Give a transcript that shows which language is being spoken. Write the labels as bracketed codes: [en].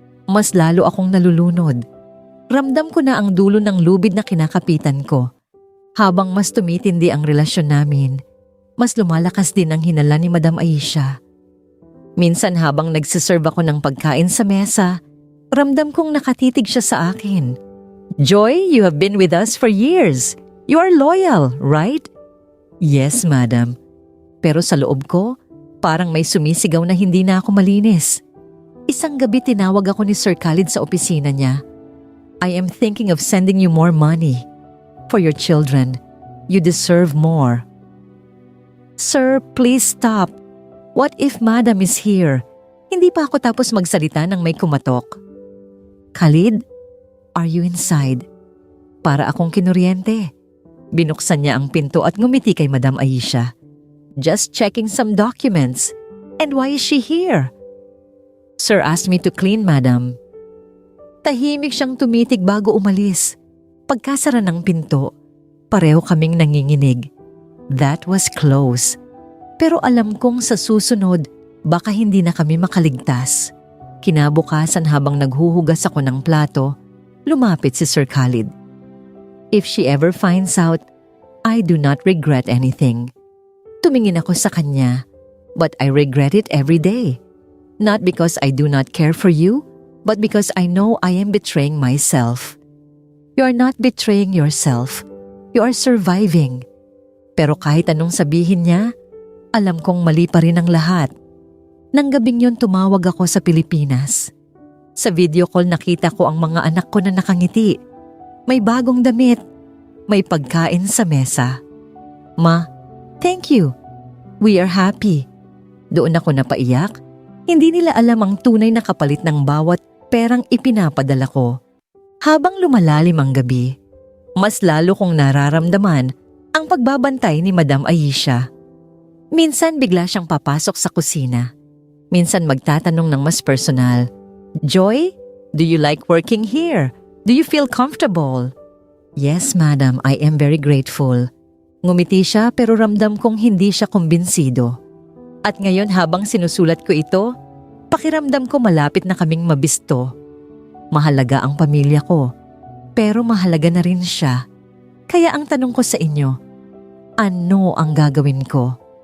[tl] mas lalo akong nalulunod. Ramdam ko na ang dulo ng lubid na kinakapitan ko. Habang mas tumitindi ang relasyon namin, mas lumalakas din ang hinala ni Madam Aisha. Minsan habang nagsiserve ako ng pagkain sa mesa, ramdam kong nakatitig siya sa akin. [en] "Joy, you have been with us for years. You are loyal, right?" "Yes, madam." [tl] Pero sa loob ko, parang may sumisigaw na hindi na ako malinis. Isang gabi tinawag ako ni Sir Khalid sa opisina niya. [en] "I am thinking of sending you more money. For your children, you deserve more." "Sir, please stop. What if Madam is here?" [tl] Hindi pa ako tapos magsalita nang may kumatok. [en] "Khalid, are you inside?" [tl] Para akong kinuryente. Binuksan niya ang pinto at ngumiti kay Madam Aisha. [en] "Just checking some documents. And why is she here?" "Sir asked me to clean, madam." [tl] Tahimik siyang tumitig bago umalis. Pagkasara ng pinto, pareho kaming nanginginig. [en] That was close. [tl] Pero alam kong sa susunod, baka hindi na kami makaligtas. Kinabukasan habang naghuhugas ako ng plato, lumapit si Sir Khalid. [en] "If she ever finds out, I do not regret anything." [tl] Tumingin ako sa kanya, [en] "But I regret it every day. Not because I do not care for you, but because I know I am betraying myself." "You are not betraying yourself. You are surviving." [tl] Pero kahit anong sabihin niya, alam kong mali pa rin ang lahat. Nang gabing yun tumawag ako sa Pilipinas. Sa video call nakita ko ang mga anak ko na nakangiti. May bagong damit. May pagkain sa mesa. [en] "Ma, thank you. We are happy." [tl] Doon ako napaiyak. Hindi nila alam ang tunay na kapalit ng bawat perang ipinapadala ko. Habang lumalalim ang gabi, mas lalo kong nararamdaman ang pagbabantay ni Madam Aisha. Minsan bigla siyang papasok sa kusina. Minsan magtatanong ng mas personal, [en] "Joy, do you like working here? Do you feel comfortable?" "Yes, madam, I am very grateful." [tl] Ngumiti siya pero ramdam kong hindi siya kumbinsido. At ngayon habang sinusulat ko ito, pakiramdam ko malapit na kaming mabisto. Mahalaga ang pamilya ko, pero mahalaga na rin siya. Kaya ang tanong ko sa inyo, ano ang gagawin ko?